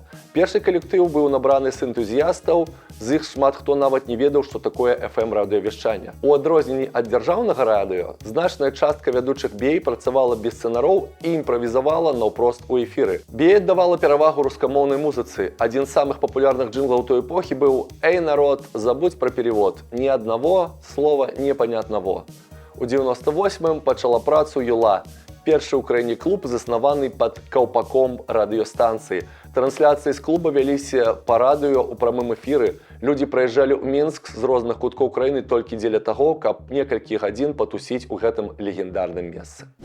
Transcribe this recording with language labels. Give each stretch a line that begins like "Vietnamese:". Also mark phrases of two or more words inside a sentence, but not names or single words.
Belarusian: Першы калектыў быў набраны з энтузіястаў, з іх шмат хто нават не ведаў, што такое FM-радыёвяшчанне. У адрозненні ад дзяржаўнага радыё, значная частка вядучых BA працавала без сцэнароў і імправізавала наўпрост у эфіры. BA давала перавагу рускамоўнай музыцы. Адзін з самых папулярных джинглаў той эпохі быў
Russian: «Эй, народ, забудь про перевод, ни одного слова непонятного».
Belarusian: У 98-м пачала працу «Юла». Першы ў краіне клуб, заснаваны пад каўпаком радыёстанцыі. Трансляцыі з клуба вяліся па радыё ў прамым эфіры. Людзі прыязджалі ў Мінск з розных куткоў краіны толькі дзеля таго, каб некалькі гадзін патусіць у гэтым легендарным месцы.